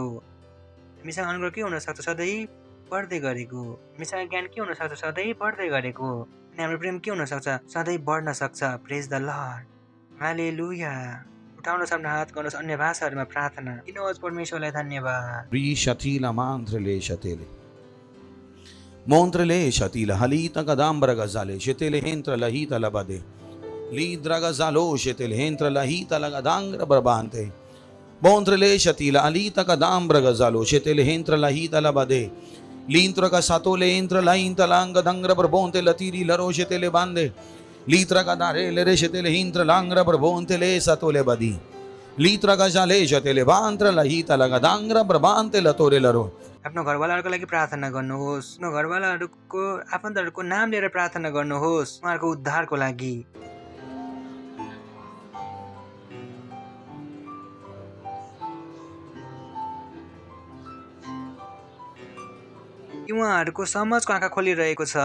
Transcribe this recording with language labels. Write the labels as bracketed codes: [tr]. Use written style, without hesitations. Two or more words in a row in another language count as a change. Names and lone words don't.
[ne] हामीसँग अनुग्रह के हुनसक्छ? सधैँ बढ्दै गरेको। हामीसँग ज्ञान के हुनसक्छ? सधैँ बढ्दै गरेको। अनि हाम्रो प्रेम के हुनसक्छ? सधैँ बढ्न सक्छ। [en] praise the Lord. [ne] हालेलुया। उठाउनुहोस् आफ्नो हात, गर्नुहोस् अन्य भाषाहरूमा प्रार्थना। दिनुहोस् परमेश्वरलाई धन्यवाद। Rishatila mantrele shatele. Montrele shatila halita gadambra gazale shetele hentra lahita labade. Lidra gazalo shetele hentra lahita lagadangra brabante. Montrele shatila alita gadambra gazalo shetele hentra lahita labade. Lintra ka satole entra lainta langa dangra brabonte latiri laro shetele bande. Litra gadare le shetele hintra langra brabonte le satole badi. Litra gazale shetele bantra lahita lagadangra brabante latore laro. आफ्नो घरवालाहरूको लागि प्रार्थना गर्नुहोस्। आफ्नो घरवालाहरूको आफन्तहरूको नाम लिएर प्रार्थना गर्नुहोस् उहाँहरूको उद्धारको लागि। उहाँहरूको समझको आँखा खोलिरहेको छ।